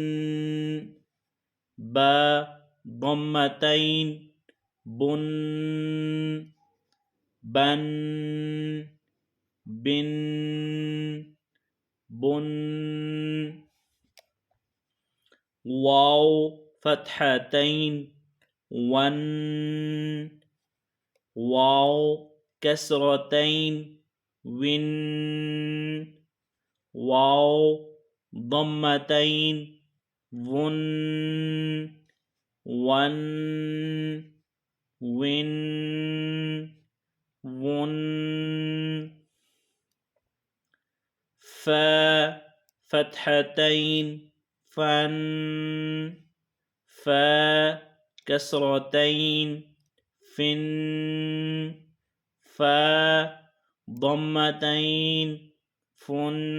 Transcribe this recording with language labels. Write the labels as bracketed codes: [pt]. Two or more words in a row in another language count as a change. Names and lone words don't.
[ar] باء ضمتين بن. بن بن بن. واو فتحتين ون. واو كسرتين ون. واو ضمتين ون. ون ون ون. فا فتحتين فن. فا كسرتين فن. فا ضمتين فن.